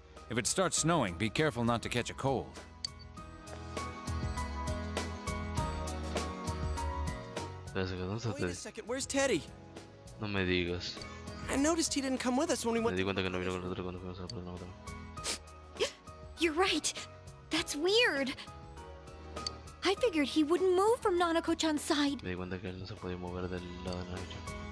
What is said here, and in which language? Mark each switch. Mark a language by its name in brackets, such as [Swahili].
[English] If it starts snowing, be careful not to catch a cold. Wait a second, where's Teddy? [Spanish] No me digas. [English] I noticed he didn't come with us when we went. [Spanish] Me di cuenta que no vino con nosotros cuando fuimos a por la otra. [English] You're right. That's weird. I figured he wouldn't move from Nanako-chan's side. [Spanish] Me di cuenta que él no se podía mover del lado de Nanako-chan.